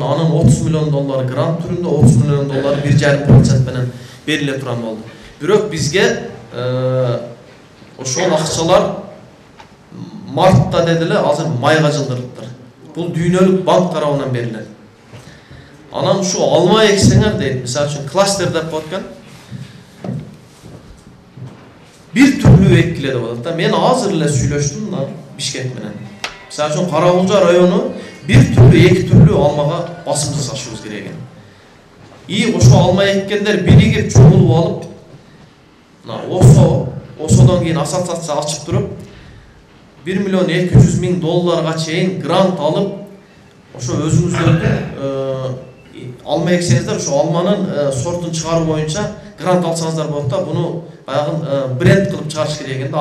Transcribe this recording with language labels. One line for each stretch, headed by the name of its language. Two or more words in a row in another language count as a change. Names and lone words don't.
Kyrgyz: Анын $30 миллион грант түрүндө, $30 миллион 1,5% менен бериле турган болду. Бирок бизге ошол акчалар мартта дедиле, азыр майга жылдырыптыр. Бул дүйнөлүк банк тарабынан берилет. Анан ушу алма эксеңер дейт, мисалы үчүн кластер деп коет экен. Бир түрлү экиледи болот. Мен азыр эле сүйлөштүм да Бишкек менен. Мисалы үчүн Каракулча району bir türlü, эки türlü алмага басым жасашыбыз керек экен. Ошо алма эккендер биригип чогулуп алып, осодон кийин ассоциация ачып туруп, $1,200,000 чейин грант алып, ошо өзүңүздөрдүн алма эксеңиздер, ошо алманын сортун чыгаруу боюнча грант алсаңыздар болот да, буну баягы бренд кылып чыгарыш керек экен да.